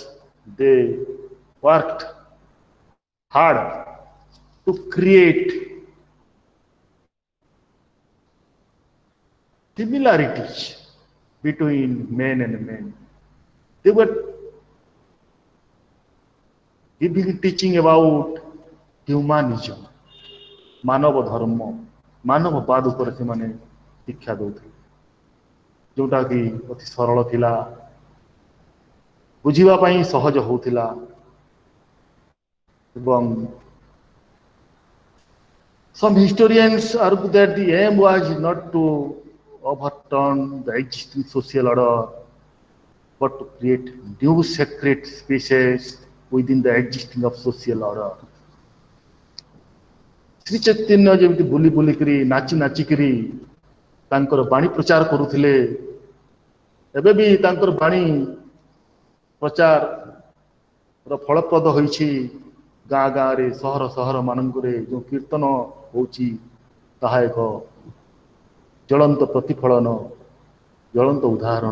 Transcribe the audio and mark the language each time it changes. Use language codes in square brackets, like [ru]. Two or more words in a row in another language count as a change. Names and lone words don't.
[en] They worked hard to create similarities between men and men. They were giving teaching about humanism, [or] ମାନବ ଧର୍ମ, ମାନବବାଦ ଉପରେ ସେମାନେ ଶିକ୍ଷା ଦେଉଥିଲେ, ଯୋଉଟା କି ଅତି ସରଳ ଥିଲା, ବୁଝିବା ପାଇଁ ସହଜ ହେଉଥିଲା [en] ଏବଂ some historians argue that the aim was not to overturn the existing social order but to create new sacred spaces within the existing of social order. [or] Sri Chaitanya ଯେମିତି ବୁଲି ବୁଲିକିରି ନାଚି ନାଚିକିରି ତାଙ୍କର ବାଣୀ ପ୍ରଚାର କରୁଥିଲେ, ଏବେ ବି ତାଙ୍କର ବାଣୀ ପ୍ରଚାରର ଫଳପ୍ରଦ ହୋଇଛି। ଗାଁ ଗାଁରେ ସହର ସହର ମାନଙ୍କରେ ଯେଉଁ କୀର୍ତ୍ତନ ହେଉଛି ତାହା ଏକ ଜ୍ୱଳନ୍ତ ପ୍ରତିଫଳନ, ଜ୍ୱଳନ୍ତ ଉଦାହରଣ।